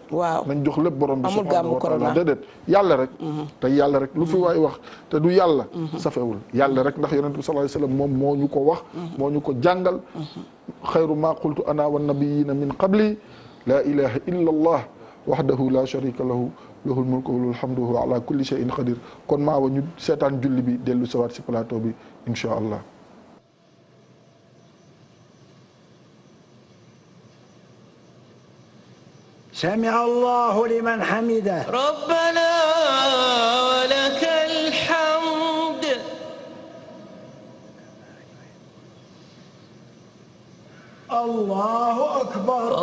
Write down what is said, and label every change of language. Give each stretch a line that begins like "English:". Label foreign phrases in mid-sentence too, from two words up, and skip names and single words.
Wolof: waaw nañ jox lépp borom bi
Arabic: سبحانه وتعالى
Wolof: déedéet yàlla rek tey yàlla rek lu fi waay wax te du yàlla safewul yàlla rek ndax yonent bi
Arabic: صلى الله عليه وسلم
Wolof: moom moo ñu ko wax moo ñu ko jàngal
Arabic: خير ما قلت أنا والنبيون من قبلي لا إله إلا الله وحده لا شريك له له الملك وله الحمد وعلى كل شيء قدير
Wolof: kon maa wa ñu seetaan julli bi dellu sawaat si plateau bi
Arabic: إن شاء الله سمع الله لمن حمده ربنا ولك الحمد الله أكبر